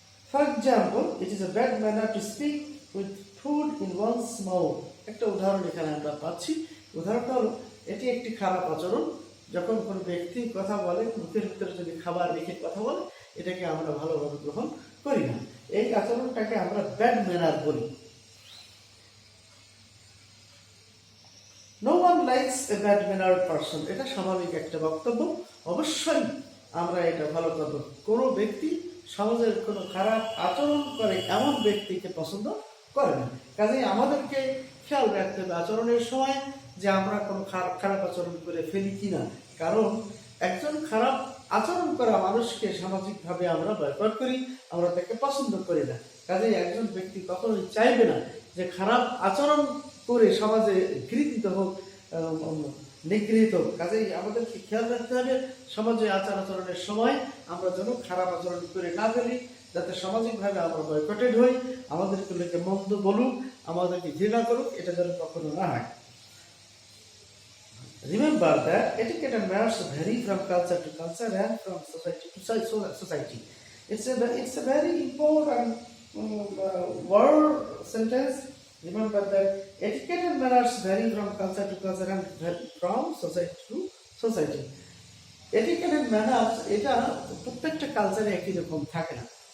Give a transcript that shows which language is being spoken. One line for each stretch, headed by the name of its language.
English: For example, it is a bad manner to speak with food in one's mouth.
Bangla: একটা উদাহরণ এখানে আমরা পাচ্ছি। উদাহরণটা হলো, এটি একটি খারাপ আচরণ যখন কোনো ব্যক্তি কথা বলে, মুখের ভিতরে যদি খাবার রেখে কথা বলে, এটাকে আমরা ভালোভাবে গ্রহণ করি না, এই আচরণটাকে আমরা ব্যাড ম্যানার বলি।
English: No one likes a bad mannered person.
Bangla: এটা স্বাভাবিক একটা বক্তব্য, অবশ্যই আমরা এটা ভালো করব। কোনো ব্যক্তি সমাজের কোনো খারাপ আচরণ করে এমন ব্যক্তিকে পছন্দ করে না। কাজেই আমাদেরকে খেয়াল রাখতে হবে আচরণের সময় যে আমরা কোনো খারাপ আচরণ করে ফেলি কিনা। কারণ একজন খারাপ আচরণ করা মানুষকে সামাজিকভাবে আমরা বয়কট করি, আমরা তাকে পছন্দ করি না। কাজেই একজন ব্যক্তি কখনোই চাইবে না যে খারাপ আচরণ করে সমাজে ঘৃণিত হোক, নিগৃহীত হোক। কাজেই আমাদেরকে খেয়াল রাখতে হবে সমাজে আচার আচরণের সময় আমরা যেন খারাপ আচরণ করে না ফেলি, যাতে সামাজিকভাবে আমরা বয়কটেড হই, আমাদেরকে লোকে মন্দ বলুক, আমাদেরকে ঘৃণা করুক, এটা যেন কখনো না হয়।
English: Remember that etiquette and manners vary from culture to culture and from society to society. It's a very important word sentence. Remember that etiquette and manners vary from culture to culture and from society to society.
Bangla: Etiquette and manners এটা প্রত্যেকটা কালচারে একই রকম থাকে না।